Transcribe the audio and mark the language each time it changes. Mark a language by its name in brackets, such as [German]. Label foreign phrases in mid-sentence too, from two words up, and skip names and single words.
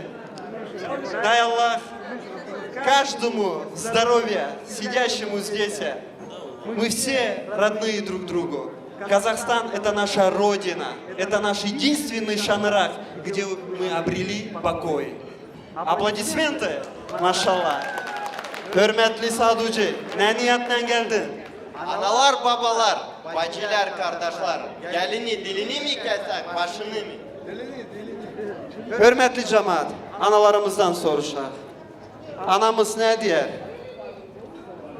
[Russian] Дай Аллах каждому здоровья, сидящему здесь. Мы все родные друг другу. Казахстан – это наша родина, это наш единственный шанрак, где мы обрели покой. Аплодисменты, машаллах. [Turkish] Hürmetli Saduci, ne niyetle geldin? Analar, babalar, bacılar, kardeşler, gelini, dilini mi kesek, başını mı? Hürmetli cemaat, analarımızdan soruşaq. Anamız ne diyer?